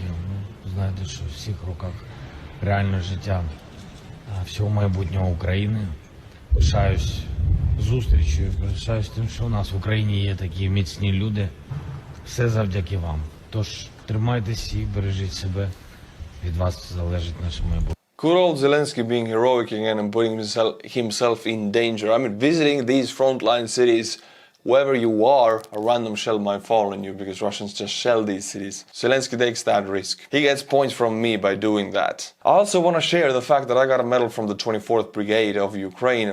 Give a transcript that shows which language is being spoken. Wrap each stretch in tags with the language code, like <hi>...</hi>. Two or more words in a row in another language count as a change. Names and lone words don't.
<uk>Знаєте, що в всіх руках реальне життя всього майбутнього України. Пишаюсь зустрічю, пишаюсь тим, що у нас в Україні є такі міцні люди. Все завдяки вам. Тож тримайтесь і бережіть себе. Від вас залежить наше майбутнє.</uk> <en>Good old Zelenskyy being heroic again and putting himself in danger. I mean, visiting these frontline cities wherever you are, a random shell might fall on you because Russians just shell these cities. Zelenskyy takes that risk. He gets points from me by doing that. I also want to share the fact that I got a medal from the 24th Brigade of Ukraine.</en>